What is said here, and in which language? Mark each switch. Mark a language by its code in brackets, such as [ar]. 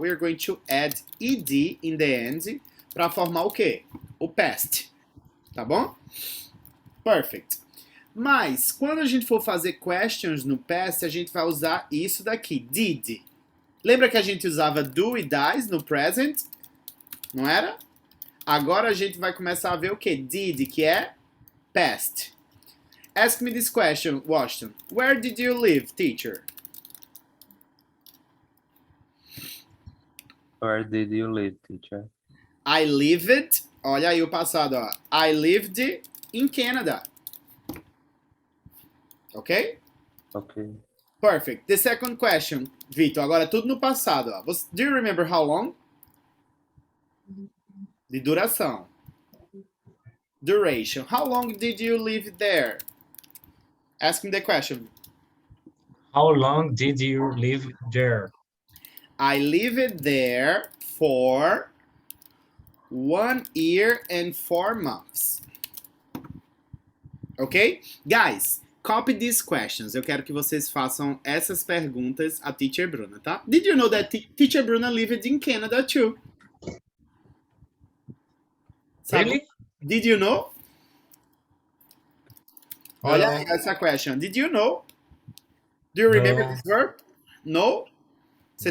[en] We're going to add ed in the end [pt] para formar o quê? O [en] past. [pt] Tá bom? [en] Perfect. [pt] Mas, quando a gente for fazer questions no past, a gente vai usar isso daqui, did. Lembra que a gente usava do e does no present? Não era? Agora a gente vai começar a ver o que? [en] Did, [pt] que é [en] past. Ask me this question, Washington. Where did you live, teacher? Where did you live, teacher? I lived, [pt] olha aí o passado, ó. [en] I lived in Canada. Ok? Okay. Perfect. The second question, [pt] Vitor, agora tudo no passado, ó. [en] Do you remember how long? [pt] De duração. [en] Duration. How long did you live there? Ask me the question. How long did you live there? I lived there for 1 year and 4 months. Ok? Guys, copy these questions. [pt] Eu quero que vocês façam essas perguntas a Teacher Bruna, tá? [en] Did you know that Teacher Bruna lived in Canada too? [pt] Sabe? [en] Really? Did you know? [pt] Olha [en] No. [pt] aí essa [en] question. Did you know? Do you remember No. this verb? No? [pt] Você